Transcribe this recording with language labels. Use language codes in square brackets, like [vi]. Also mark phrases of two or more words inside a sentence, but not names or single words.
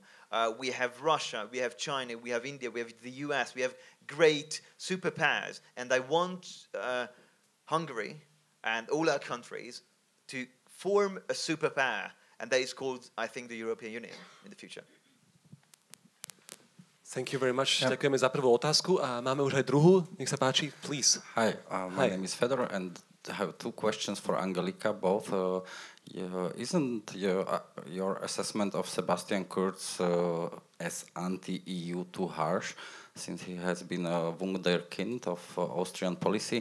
[en] We have Russia, we have China, we have India, we have the US, we have great superpowers. And I want Hungary and all our countries to form a superpower, and that is called, I think, the European Union in the future. Thank you very much. Yeah. [sk] Ďakujeme za prvú otázku a máme už aj druhú. Nech sa páči, [en] please. Hi, my name is Fedor, and I have two questions for Angelika. Both, isn't your assessment of Sebastian Kurz as anti-EU too harsh, since he has been a wunderkind of Austrian policy?